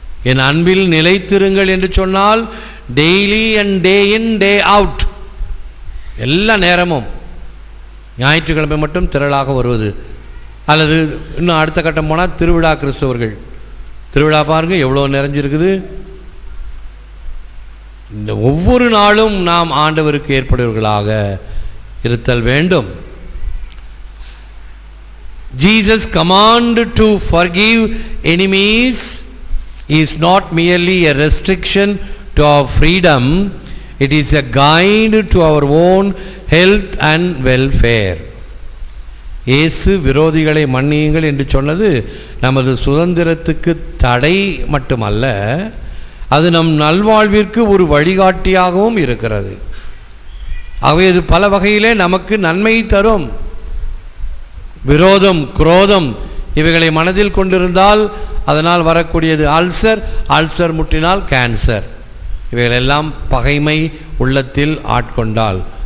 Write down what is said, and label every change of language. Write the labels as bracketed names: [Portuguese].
[Tamil] என் அன்பில் நிலைத்திருங்கள் என்று சொன்னால் [English] daily and day in day out, [Tamil] எல்லா நேரமும், ஞாயிற்றுக்கிழமை மட்டும் திரளாக வருவது. அல்லது இன்னும் அடுத்த கட்டம் போனால் திருவிழா, கிறிஸ்தவர்கள் திருவிழா பாருங்கள் எவ்வளோ நிறைஞ்சிருக்குது. இந்த ஒவ்வொரு நாளும் நாம் ஆண்டவருக்கு ஏற்படுவர்களாக இருத்தல் வேண்டும். [English] Jesus' command to forgive enemies is not merely a restriction to our freedom, it is a guide to our own health and welfare. [Tamil] இயேசு விரோதிகளை மன்னியுங்கள் என்று சொன்னது நமது சுதந்திரத்துக்கு தடை மட்டுமல்ல, அது நம் நல்வாழ்விற்கு ஒரு வழிகாட்டியாகவும் இருக்கிறது. ஆகவே இது பல வகையிலே நமக்கு நன்மை தரும். விரோதம், குரோதம் இவைகளை மனதில் கொண்டிருந்தால் அதனால் வரக்கூடியது அல்சர் முற்றினால் கேன்சர், இவைகளெல்லாம் பகைமை உள்ளத்தில் ஆட்கொண்டால்.